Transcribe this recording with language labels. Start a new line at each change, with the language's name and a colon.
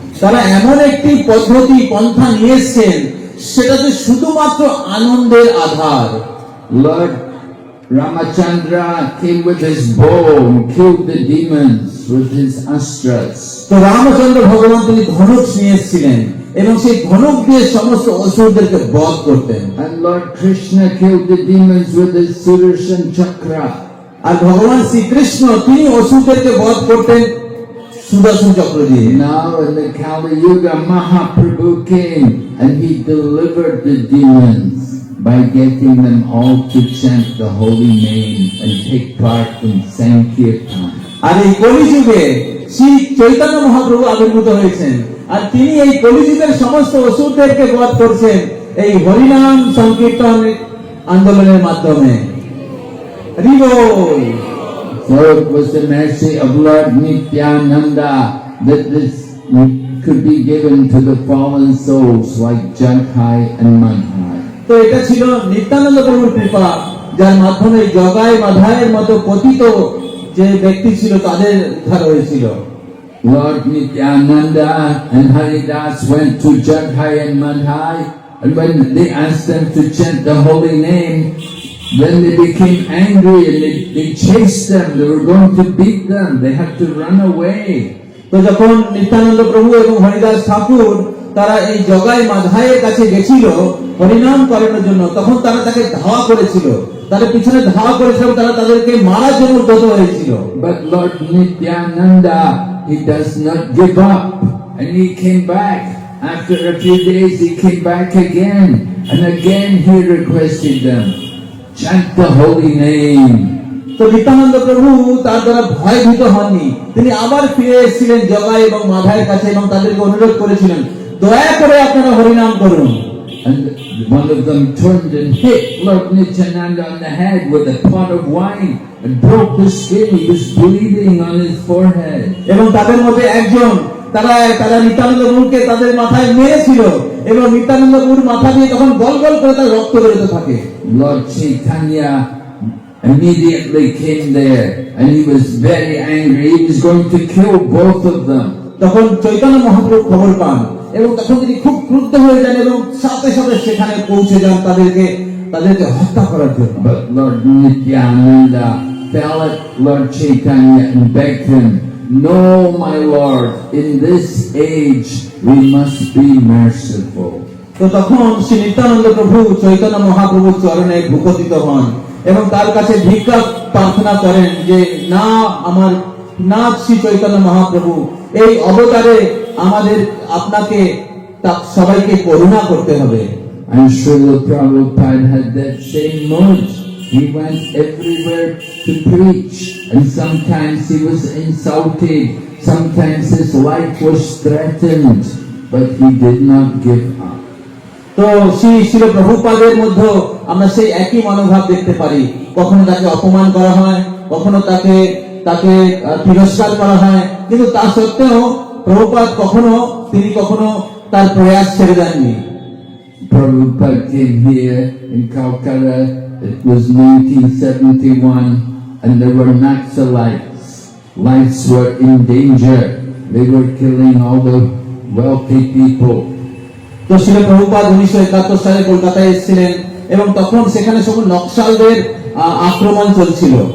Bangla: তারা এমon একটি পদ্ধতি পন্থা নিয়ে এসেছেন সেটাতে শুধুমাত্র আনন্দের আধার।
English: Lord Ramachandra came with his bow and killed the demons with his astras.
Bangla: তো রামচন্দ্র ভগবান তিনি ধনুক নিয়ে এসেছিলেন এবং সেই ধনুক দিয়ে সমস্ত অসুরদেরকে বধ করতেন।
English: And Lord Krishna killed the demons with his Sudarshan Chakra.
Bangla: আর ভগবান শ্রীকৃষ্ণ তিনি অসুরদেরকে বধ করতেন সুদর্শন চক্র দিয়ে।
English: Now in the Kali Yuga, Mahaprabhu came and he delivered the demons by getting them all to chant the holy name and take part in Sankirtan.
Bangla: আর এই কলিযুগে শ্রী চৈতন্য মহাপ্রভু আবির্ভূত হয়েছেন, আর তিনি এই কলিযুগের সমস্ত অসুরদেরকে বধ করছেন এই হরিনাম সংকীর্তন আন্দোলনের মাধ্যমে। হরি বল।
English: So it was the mercy of Lord Nityananda that this could be given to the fallen souls like Jagai and Madhai.
Bangla: তো এটা ছিল নিত্যানন্দ প্রভুর কৃপা, যার মাধ্যমে জগাই মাধায়ের মতো পতিত যে ব্যক্তি ছিল তাদের উদ্ধার হয়েছিল।
English: Lord Nityananda and Haridas went to Jagai and Madhai, and when they asked them to chant the holy name, then they became angry and they chased them. They were going to beat them. They had to run away.
Bangla: তো যখন নিত্যানন্দ প্রভু এবং হরিদাস ঠাকুর তারা এই জগাই মাধায়ের কাছে গেছিল হরিনাম করানোর জন্য, তখন তারা তাকে ধাওয়া করেছিল, তাদের পিছনে ধাওয়া করেছিল, তারা তাদেরকে মারার জন্য উদ্যত হয়েছিল।
English: But Lord Nityananda, he does not give up, and he came back. After a few days, he came back again, and again he requested them, chant the holy name.
Bangla: তো নিত্যানন্দ প্রভু তার দ্বারা ভয়ভীত হননি, তিনি আবার ফিরে এসেছিলেন জগাই এবং মাধায়ের কাছে এবং তাদেরকে অনুরোধ করেছিলেন, দয়া করে আপনারা হরিনাম করুন।
English: And one of them turned and hit Lord Nityananda on the head with a pot of wine and broke the skin. He was bleeding on his forehead.
Bangla: এবং তাদের মধ্যে একজন তারা নিত্যানন্দ প্রভুকে তাদের মাথায় মেরেছিল এবং নিত্যানন্দ প্রভুর মাথা দিয়ে তখন গল গল করে তার রক্ত বেরোতে থাকে।
English: Lord Chaitanya immediately came there and he was very angry. He was going to kill both of them.
Bangla: তখন চৈতন্য মহাপ্রভু খবর পান এবং তখন তিনি খুব ক্রুদ্ধ হয়ে যান এবং সাথে সাথে সেখানে পৌঁছে যান তাদেরকে হত্যা করার জন্য।
English: But Lord Nityananda, fell at Lord Chaitanya and begged him, "No, my Lord, in this age we must be merciful."
Bangla: তো তখন শ্রী নিত্যানন্দ প্রভু চৈতন্য মহাপ্রভুর চরণে ভূপতিত হন এবং তার কাছে ভিক্ষা প্রার্থনা করেন যে না আমার না শ্রী চৈতন্য মহাপ্রভু এই অবতারে আমাদের আপনাকে সবাইকে করুণা করতে হবে।
English: And Srila Prabhupada had that same mood. He went everywhere to preach, and sometimes he was insulted, sometimes his life was threatened, but he did not give up.
Bangla: তো শ্রী প্রভুপাদের মধ্যে আমরা সেই একই মনোভাব দেখতে পারি। কখনো তাকে অপমান করা হয়, কখনো তাকে তিরস্কার করা হয়, কিন্তু তা সত্ত্বেও প্রভুপাদ তিনি কখনো তার প্রয়াস ছেড়ে দেননি।
English: Prabhupada came here in Calcutta. It was 1971, and there were Naxalites. Lives were in danger. They were killing all the wealthy people.
Bangla: তো শ্রী প্রভুপাদ 1971 সালে কলকাতায় এসেছিলেন এবং তখন সেখানে সব নকশালদের আক্রমণ চলছিল।